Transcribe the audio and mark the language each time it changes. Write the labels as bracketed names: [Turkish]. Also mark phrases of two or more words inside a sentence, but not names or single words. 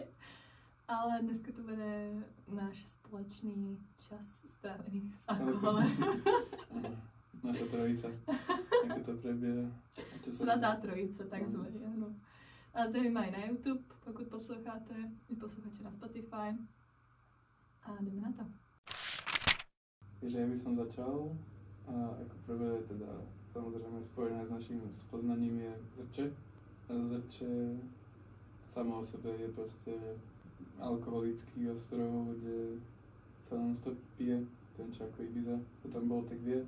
[Czech] Ale dneska to bude náš společný čas strávený s alkoholem. [Slovak] Naša trojica, jak to prebieha. [Czech] Svatá trojice, takzvaně, ano. Ale tady mají na YouTube, pokud posloucháte, i poslouchači na Spotify. A jdeme na to. [Slovak] Takže ja by som začal. A ako prvé teda samozrejme spojené s naším spoznaním je Zrče. Zrče samo o sebe je proste alkoholický ostrov, kde sa non-stop pije, ten čo ako Ibiza, to tam bol, tak vie.